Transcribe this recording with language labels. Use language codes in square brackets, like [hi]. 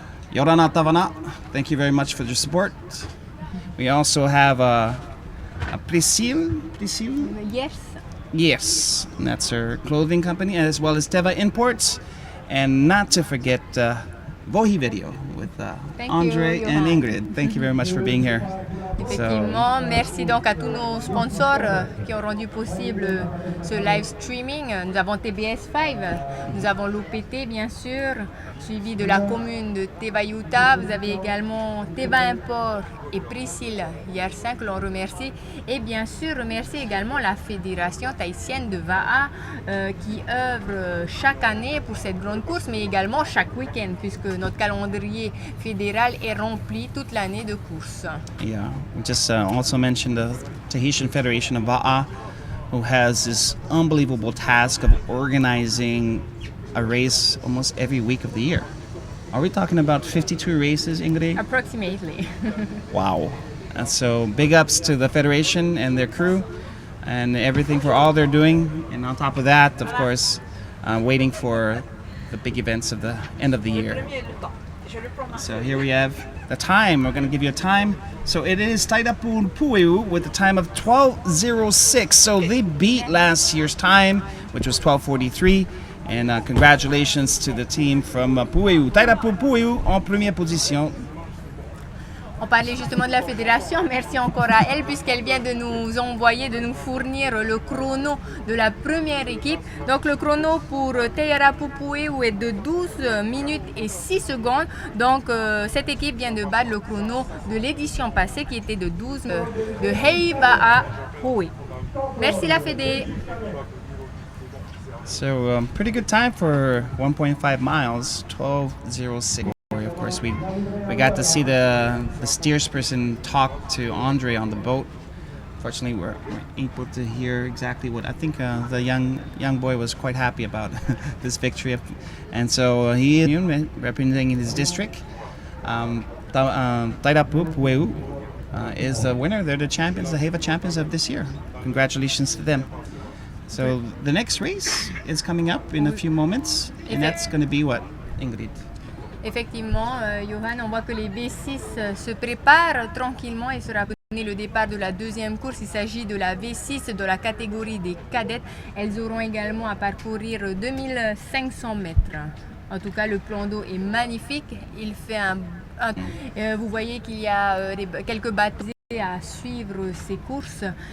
[en] Yorana Tavana, thank you very much for your support. We also have a Priscille. Yes. Yes, and that's her clothing company, as well as Teva Imports. And not to forget Vohi Video with Thank Andre you, and Johan. Ingrid. Thank you very much for being here. [fr] Effectivement, merci donc à tous nos sponsors qui ont rendu possible ce live streaming. Nous avons TBS5, nous avons l'OPT bien sûr, suivi de la commune de Teva Utah. Vous avez également Teva Import et Priscille Yersin que l'on remercie. Et bien sûr, remercier également la Fédération tahitienne de Va'a qui œuvre chaque année pour cette grande course, mais également chaque week-end, puisque notre calendrier fédéral est rempli toute l'année de courses. [en] Yeah, we just also mentioned the Tahitian Federation of Va'a, who has this unbelievable task of organizing a race almost every week of the year. Are we talking about 52 races, Ingrid? Approximately. Wow. And so big ups to the Federation and their crew and everything for all they're doing. And on top of that, of course, waiting for the big events of the end of the year. So here we have the time. We're going to give you a time. So it is Taitapu Pueu with a time of 12:06. So they beat last year's time, which was 12:43. And congratulations to the team from Pueu. [fr] Taitapu Pueu en première position. On parlait justement de la fédération. Merci encore à elle puisqu'elle vient de nous envoyer, de nous fournir le chrono de la première équipe. Donc le chrono pour Taitapu Pueu est de 12 minutes et 6 secondes. Donc cette équipe vient de battre le chrono de l'édition passée qui était de 12 de Heiva à Pueu. Merci la Fédé. [en] So pretty good time for 1.5 miles, 12:06. Of course, we got to see the steersperson talk to Andre on the boat. Fortunately, we're able to hear exactly what I think the young boy was quite happy about this victory, and so he is representing his district. Taitapu Pueu is the winner. They're the champions, the Heiva champions of this year. Congratulations to them. So the next race is coming up in a few moments, and that's going to be what, Ingrid? [fr] Effectivement, Johan, on voit que les V6 se préparent tranquillement et sera donné le départ de la deuxième course. Il s'agit de la V6 de la catégorie des cadettes. Elles auront également à parcourir 2500 mètres. En tout cas, le plan d'eau est magnifique. Il fait vous voyez qu'il y a quelques baptisés à suivre ces courses.